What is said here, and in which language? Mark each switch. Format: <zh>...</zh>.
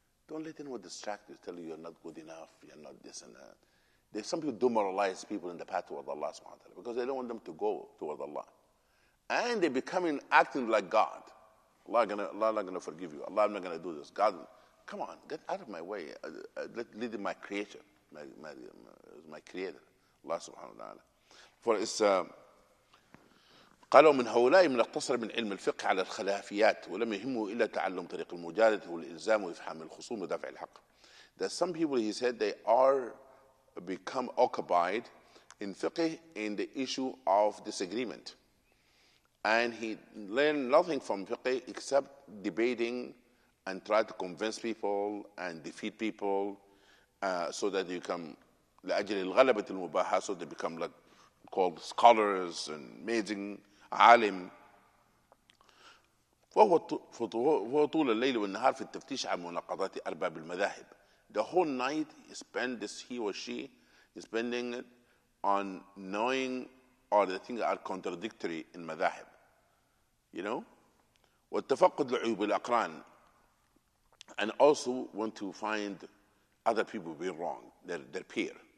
<en>Don't let anyone distract you, tell you you're not good enough, you're not this and that. There's some people demoralize people in the path toward Allah subhanahu wa ta'ala because they don't want them to go toward Allah. And they becoming acting like God. Allah not gonna forgive you. Allah not gonna do this. God, come on, get out of my way. Lead my creator, my creator, Allah subhanahu wa ta'ala. For it's</en> <ar>قالوا من هؤلاء من اقتصر من علم الفقه على الخلافيات ولم يهمه إلا تعلم طريق المجادلة والإلزام وإفهام الخصوم ودفع الحق.</ar> <en>There's some people, he said, they are become occupied in fiqh in the issue of disagreement. And he learned nothing from fiqh except debating and try to convince people and defeat people so that you come</en> <ar>لأجل الغلبة المباحة,</ar> <en>so they become like called scholars and amazing عالم.</en> <ar>فهو طول الليل والنهار في التفتيش عن مناقضات أرباب المذاهب.</ar> <en>The whole night he or she is spending it on knowing all the things that are contradictory in madhahib. You know?</en> <ar>والتفقد لعيوب الأقران.</ar> <en>And also want to find other people being wrong, their peer.</en>